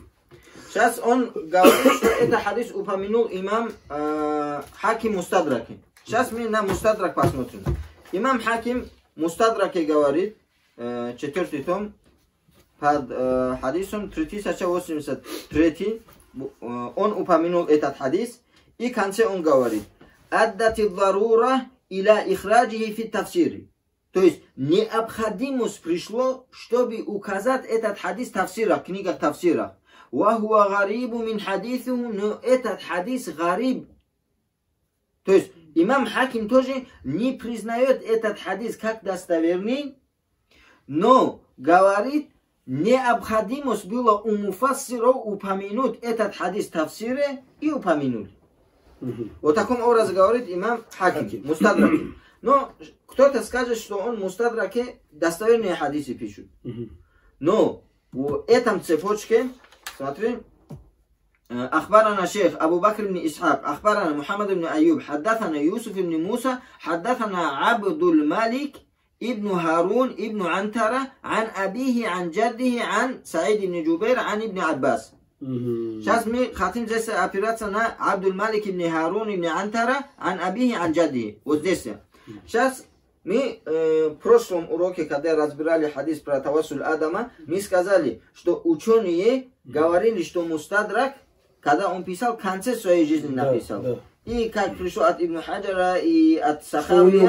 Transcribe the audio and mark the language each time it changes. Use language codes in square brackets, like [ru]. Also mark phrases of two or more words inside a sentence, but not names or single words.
[ru] Сейчас он говорит, что этот хадис упомянул имам Хаким Мустадраки. Сейчас мы на Мустадрак посмотрим. Имам Хаким Мустадраки говорит, 4 том, под хадисом 3083, он упомянул этот хадис, и в конце он говорит: [ar] «أدت الضرورة إلى إخراجه في التفسير». [ru] То есть необходимость пришло, чтобы указать этот хадис в тафсирах, в книгах тафсирах. [ar] «وهو غريب من حديثه», [ru] но этот хадис гариб. То есть имам Хаким тоже не признает этот хадис как достоверный, но говорит, необходимость было у муфассиров упомянуть этот хадис в тафсире, и упомянули. Вот в таком образе говорит имам Хаким, Мустадраки. Но кто-то скажет, что он в Мустадраке достоверные хадисы пишет. Но в этом цепочке, смотри, [ar] أخبرنا شيخ أبو بكر بن إسحاق أخبرنا محمد بن أيوب حدثنا يوسف بن موسى حدثنا عبد الملك ابن هارون ابن عنترة عن أبيه عن جده عن سعيد بن جبير عن ابن عباس. [ru] Сейчас мы хотим здесь опираться на Абдул Малик ибн Харун ибн Антара [ar] عن أبيه عن جده. [ru] Вот здесь. Сейчас мы в прошлом уроке, когда разбирали хадис про тавассуль Адама, мы сказали, что ученые говорили, что Мустадрак, когда он писал, в конце своей жизни написал. И как пришло от Ибн Хаджара и от Сахавия.